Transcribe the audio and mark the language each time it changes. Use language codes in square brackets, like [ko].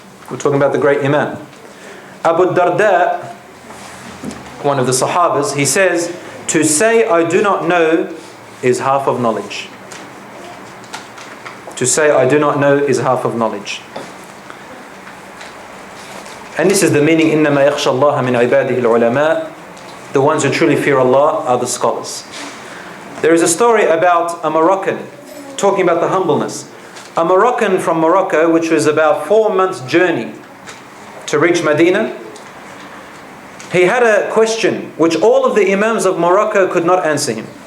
[en] We're talking about the great Imam. Abu Darda, one of the Sahabas, he says, to say I do not know is half of knowledge. To say I do not know is half of knowledge. And this is the meaning, [ar] إِنَّمَا يَخْشَى اللَّهَ مِنْ عِبَادِهِ الْعُلَمَاء. [en] The ones who truly fear Allah are the scholars. There is a story about a Moroccan, talking about the humbleness. A Moroccan from Morocco, which was about 4 months' journey to reach Medina. He had a question which all of the Imams of Morocco could not answer him.